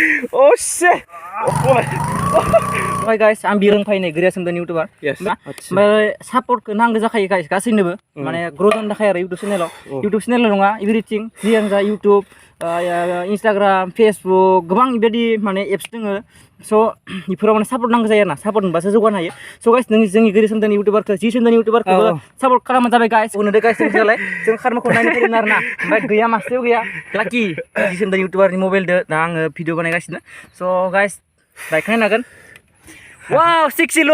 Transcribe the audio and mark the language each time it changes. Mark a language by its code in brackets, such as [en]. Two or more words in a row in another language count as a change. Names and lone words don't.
[en] Oh shit. Hi guys, I'm Jwng Fwtharao Mwswo YouTuber. Yes. But support [brx] ke nang jakai guys, gasinोबो माने ग्रोथ जानो थाखाय आरो YouTube channel नङा everything जियानो जा YouTube Instagram Facebook गोबां बेबायदि माने एप्स दोङो सो इफोराव माने सापर्ट नांगौ जायो आरोना सापर्ट मोनबासो जौगानो हायो सो गाइस जोंनि गोरिसोमदानि YouTuberखौ जिसोमदानि YouTuberखौबो सापर्ट खालामबानो जाबाय गाइस उनदो गाइस जोंलाय जों खारमाखौ नायनो फैदों आरोना ओमफ्राय गैया मासेबो गैया लाकी जिसोमदानि YouTuberनि मबाइलदो दा आङो भिडिअ बानायगासिनो सो गाइस लाइक खालामनो हागोन वाव 6 किल